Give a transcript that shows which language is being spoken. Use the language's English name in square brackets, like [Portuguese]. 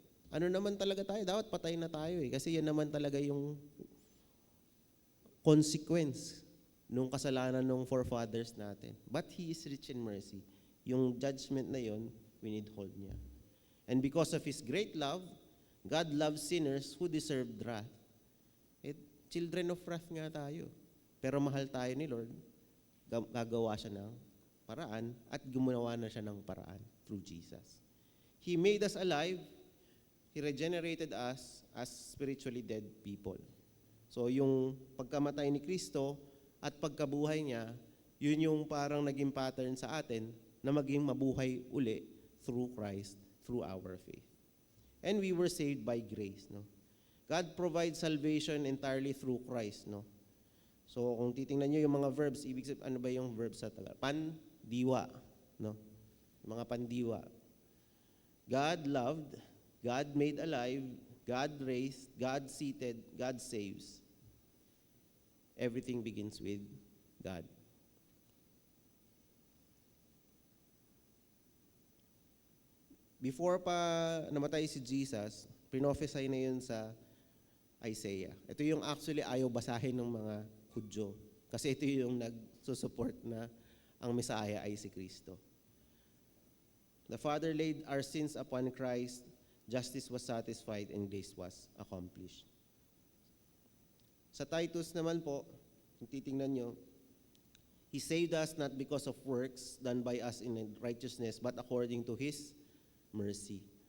[Filipino] Ano naman talaga tayo? Dapat patay na tayo kasi yan naman talaga yung consequence nung kasalanan ng forefathers natin. [English] But He is rich in mercy. [Filipino] Yung judgment na yon, winithhold niya. [English] And because of His great love, God loves sinners who deserved wrath. Children of wrath [Filipino] nga tayo. Pero mahal tayo ni Lord, gagawa siya ng paraan at gumawa na siya ng paraan through Jesus. [English] He made us alive. He regenerated us as spiritually dead people. [Filipino] So yung pagkamatay ni Kristo at pagkabuhay niya, yun yung parang naging pattern sa atin na maging mabuhay uli [English] through Christ, through our faith. And we were saved by grace. No? God provides salvation entirely through Christ. [Filipino] No? So kung titingnan nyo yung mga verbs, ibig sabihin, ano ba yung verbs sa Tagalog? Pandiwa. No? Yung mga pandiwa. [English] God loved, God made alive, God raised, God seated, God saves. Everything begins with God. [Filipino] Before pa namatay si Jesus, prophesy na yun sa Isaiah. Ito yung actually ayaw basahin ng mga Hudyo. Kasi ito yung nagsusupport na ang Messiah ay si Kristo. [English] The Father laid our sins upon Christ, justice was satisfied, and grace was accomplished. [Filipino] Sa Titus naman po, kung titingnan nyo, [English] He saved us not because of works done by us in righteousness, but according to His mercy.